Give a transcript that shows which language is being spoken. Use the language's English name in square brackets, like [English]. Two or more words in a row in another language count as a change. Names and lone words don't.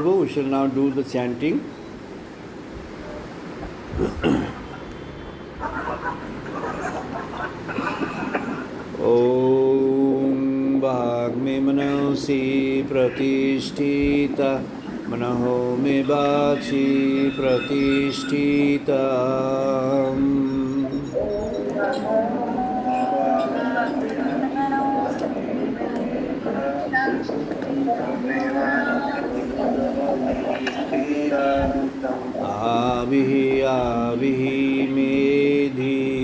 [English] We shall now do the chanting. [Sanskrit] ওম বাগ্মে মনসি প্রতিষ্ঠিতা, মনঃ মে বাচি প্রতিষ্ঠিতা। आविः आविः मेधि,